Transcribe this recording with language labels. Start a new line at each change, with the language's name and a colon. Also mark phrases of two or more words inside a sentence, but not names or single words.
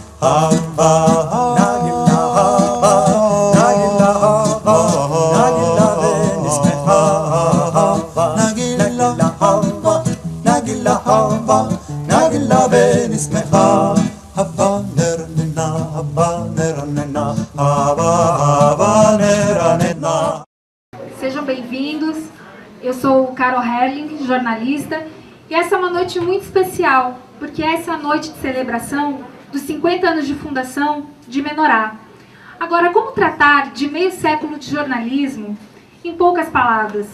Hebrew: הבה, נגילה הבה, נגילה הבה, נגילה ונשמחה הבה, נגילה הבה, נגילה הבה, נגילה ונשמחה הבה, נרננה, הבה, נרננה, הבה, נרננה.
Portuguese: Sejam bem-vindos. Eu sou Carol Herling, jornalista, e essa é uma noite muito especial, porque essa é a noite de celebração dos 50 anos de fundação de Menorá. Agora, como tratar de meio século de jornalismo em poucas palavras?